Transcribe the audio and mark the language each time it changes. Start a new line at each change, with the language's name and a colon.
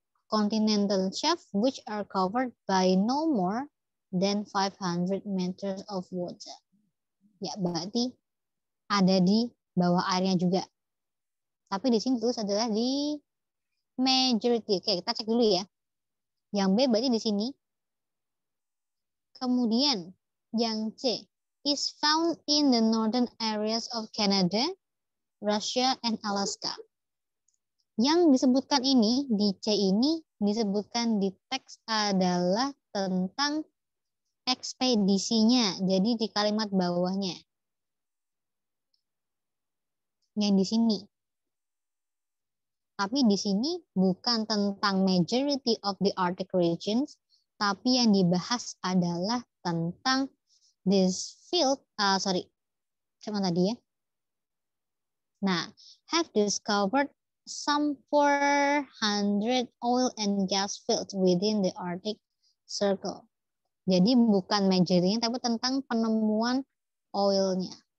English: Continental shelf which are covered by no more than 500 meters of water.
Indonesian: Ya, berarti ada di bawah airnya juga. Tapi di sini terus adalah di majority. Oke, kita cek dulu ya. Yang B berarti di sini. Kemudian yang C
English: is found in the northern areas of Canada, Russia, and Alaska.
Indonesian: Yang disebutkan ini, di C ini disebutkan di teks adalah tentang ekspedisinya. Jadi di kalimat bawahnya. Yang di sini. Tapi di sini bukan tentang
English: majority of the Arctic regions,
Indonesian: tapi yang dibahas adalah tentang
English: this field,
Indonesian: cuma tadi ya.
English: Nah, have discovered some 400 oil and gas fields within the Arctic Circle.
Indonesian: Jadi bukan majority, tapi tentang penemuan oilnya.